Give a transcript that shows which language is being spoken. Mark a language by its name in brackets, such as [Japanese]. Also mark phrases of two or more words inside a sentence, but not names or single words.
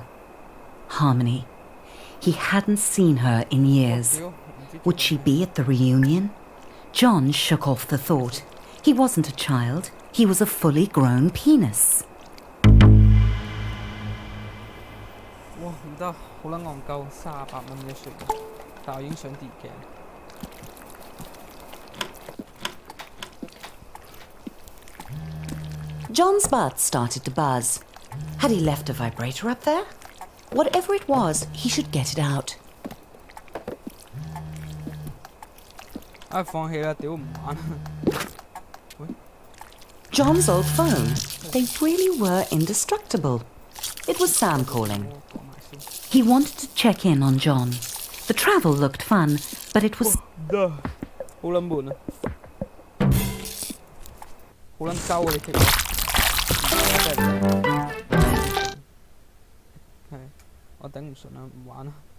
[English] Harmony. He hadn't seen her in years. Would she be at the reunion? John shook off the thought. He wasn't a child. He was a fully grown penis. [Cantonese] 哇唔得，好撚戇鳩，38蚊嘅雪，但我已經想跌嘅。 [English] John's butt started to buzz. Had he left a vibrator up there? Whatever it was, he should get it out. [Cantonese] 放棄啦，屌唔玩。 [English] John's old phone. They really were indestructible. It was Sam calling. He wanted to check in on John. The travel looked fun, but it was... [Cantonese] 好撚悶啊！好撚鳩啊！你其實係我頂唔順啦，唔玩啦。